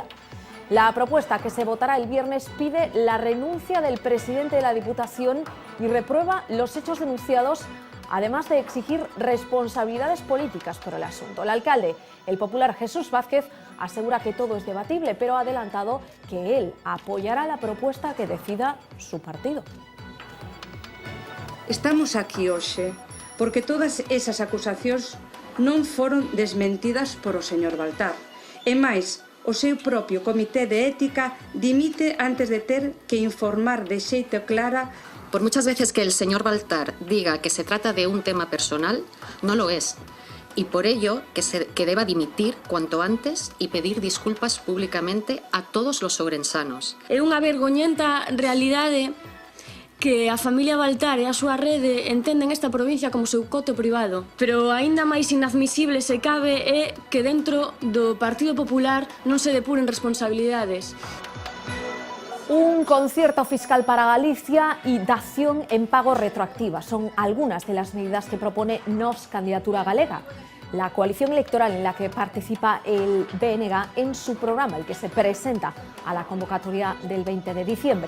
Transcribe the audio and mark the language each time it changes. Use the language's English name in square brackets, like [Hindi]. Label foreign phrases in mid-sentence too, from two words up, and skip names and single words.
[Spanish] La propuesta que se votará el viernes pide la renuncia del presidente de la Diputación y reprueba los hechos denunciados, además de exigir responsabilidades políticas por el asunto. El alcalde, el popular Jesús Vázquez, asegura que todo es debatible, pero ha adelantado que él apoyará la propuesta que decida su partido. [Galician] Estamos aquí hoxe porque todas esas acusacións non foron desmentidas por o señor Baltar. E máis, o seu propio Comité de Ética dimite antes de ter que informar de xeito clara. [Spanish] Por muchas veces que el señor Baltar diga que se trata de un tema personal, no lo es. Y por ello que deba dimitir cuanto antes y pedir disculpas públicamente a todos los ourensanos. [Galician] É unha vergoñenta realidade que a familia Baltar e a súa rede entenden esta provincia como seu coto privado. Pero aínda máis inadmisible se cabe é que dentro do Partido Popular non se depuren responsabilidades. [Spanish] Un concierto fiscal para Galicia y dación en pago retroactiva son algunas de las medidas que propone Nos Candidatura Galega, la coalición electoral en la que participa el BNG en su programa, el que se presenta a la convocatoria del 20 de diciembre.